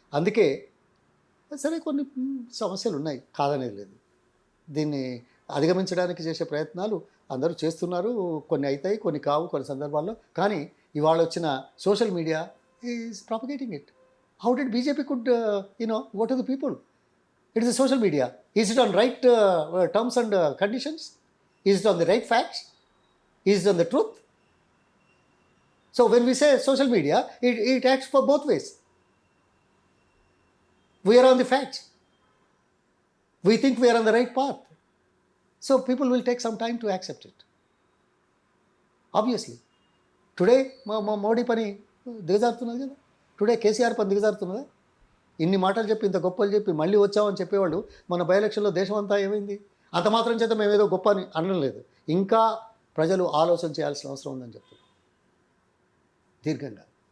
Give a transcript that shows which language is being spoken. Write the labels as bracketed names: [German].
[Telugu] అందుకే సరే కొన్ని సమస్యలు ఉన్నాయి, కాదనేది లేదు. దీన్ని అధిగమించడానికి చేసే ప్రయత్నాలు అందరూ చేస్తున్నారు. కొన్ని అవుతాయి, కొన్ని కావు కొన్ని సందర్భాల్లో. కానీ ఇవాళ వచ్చిన [English] Social media is propagating it. How did BJP could go to the people? It is a social media. Is it on right terms and conditions? Is it on the right facts? Is it on the truth? So when we say social media, it acts for both ways. We are on the facts. We think we are on the right path. So people will take some time to accept it. Obviously. [Telugu] Today, Modi పని దిగజారుతున్నది కదా. Today KCR పని దిగజారుతున్నదా? ఇన్ని మాటలు చెప్పి, ఇంత గొప్పలు చెప్పి మళ్ళీ వచ్చామని చెప్పేవాళ్ళు మన బై ఎలక్షన్లో దేశం అంతా ఏమైంది? అంత మాత్రం చేత మేము ఏదో గొప్ప అని అనడం లేదు. ఇంకా ప్రజలు ఆలోచన చేయాల్సిన అవసరం ఉందని చెప్తున్నాం దీర్ఘంగా.